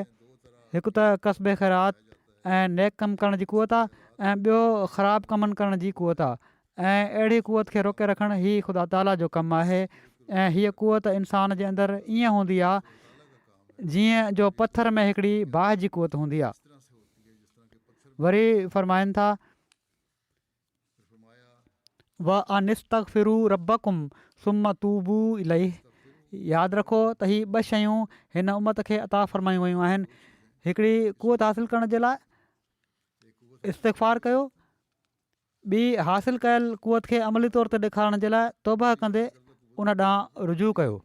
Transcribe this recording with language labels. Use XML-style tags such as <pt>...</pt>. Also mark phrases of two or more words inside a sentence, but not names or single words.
<sd>हिकु त कस्बे ख़ैरात ऐं नेक कमु करण जी कुवत आहे ऐं ॿियो ख़राबु कमनि करण जी कुवत आहे। ऐं अहिड़ी कुवत खे रोके रखणु हीअ ख़ुदा ताला जो कमु आहे। ऐं हीअ कुवत इंसान जे अंदरि ईअं हूंदी आहे जीअं जो पथर में हिकिड़ी बाहि जी कुवत हूंदी आहे। वरी फ़रमाइनि था</sd> <ar>وأن استغفروا ربكم ثم توبوا إليه.</ar> <sd>यादि रखो त हीअ ॿ शयूं हिन उमत खे अता फ़रमायूं वयूं आहिनि। हिकिड़ी कुवत हासिलु करण जे लाइ इस्तिग़फ़ार कयो, ॿी हासिलु कयल कुवत खे अमली तौर ते ॾेखारण जे लाइ तौबा कंदे उन ॾांहुं रुजू कयो।</sd>